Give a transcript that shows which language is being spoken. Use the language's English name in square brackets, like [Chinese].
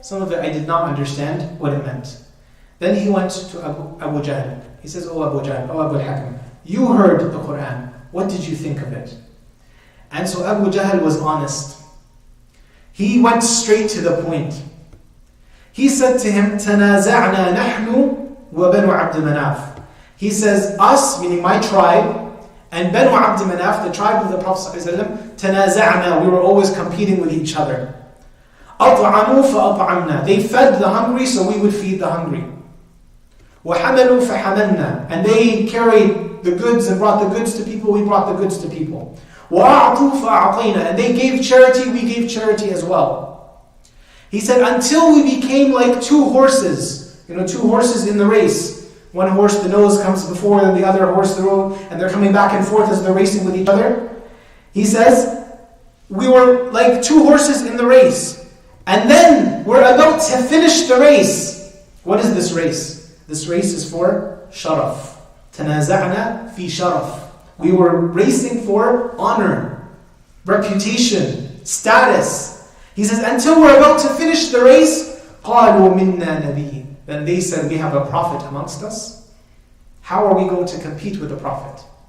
[English] Some of it I did not understand what it meant. Then he went to Abu Jahl. He says, oh Abu Jahl, oh Abu al-Hakam, you heard the Quran. What did you think of it? And so Abu Jahl was honest. He went straight to the point. [Arabic] He said to him, تَنَازَعْنَا نَحْنُ وَبَنُ عَبْدِ مَنَافِ. [English] He says, us, meaning my tribe, and Banu Abd Manaf, the tribe of the Prophet ﷺ, تَنَازَعْنَا, we were always competing with each other. [Arabic] أَطْعَمُوا فَأَطْعَمْنَا. [English] They fed the hungry, so we would feed the hungry. [Arabic] وَحَمَلُوا فَحَمَلْنَا. [English] And they carried the goods and brought the goods to people, we brought the goods to people. [Arabic] وَأَعْطُوا فَأَعْطَيْنَا. [English] And they gave charity, we gave charity as well. He said, until we became like two horses. Two horses in the race. One horse, the nose comes before, and the other horse, the road, and they're coming back and forth as they're racing with each other. He says, we were like two horses in the race. And then we're about to finish the race. What is this race? This race is for sharaf. [Arabic] تَنَازَعْنَا فِي sharaf. [English] We were racing for honor, reputation, status. He says, until we're about to finish the race, [Arabic] قَالُوا مِنَّا نَبِيٍّ. [English] Then they said, we have a prophet amongst us. How are we going to compete with the prophet?